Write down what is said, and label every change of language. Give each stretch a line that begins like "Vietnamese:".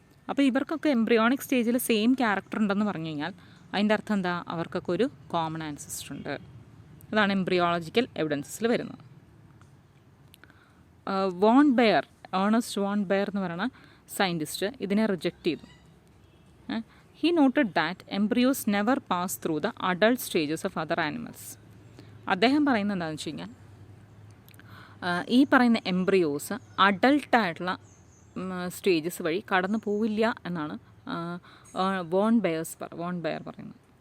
Malayalam: അപ്പോൾ ഇവർക്കൊക്കെ എംബ്രിയോണിക് സ്റ്റേജിൽ സെയിം ക്യാരക്ടർ ഉണ്ടെന്ന് പറഞ്ഞു കഴിഞ്ഞാൽ അതിൻ്റെ അർത്ഥം എന്താ, അവർക്കൊക്കെ ഒരു കോമൺ ആൻസിസ്റ്റർ ഉണ്ട്. അതാണ് എംബ്രിയോളജിക്കൽ എവിഡൻസസിൽ വരുന്നത്. Von bear, Ernest von bear എന്ന് പറയുന്ന സയൻറ്റിസ്റ്റ് ഇതിനെ റിജക്റ്റ് ചെയ്തു.
English: He noted that embryos never pass through the adult stages of other animals.
Malayalam: അദ്ദേഹം പറയുന്നത് എന്താണെന്ന് വെച്ച് കഴിഞ്ഞാൽ ഈ പറയുന്ന എംബ്രിയോസ് അഡൾട്ടായിട്ടുള്ള സ്റ്റേജസ് വഴി കടന്നു പോവില്ല എന്നാണ് വോൺ ബെയർ പറയുന്നത്.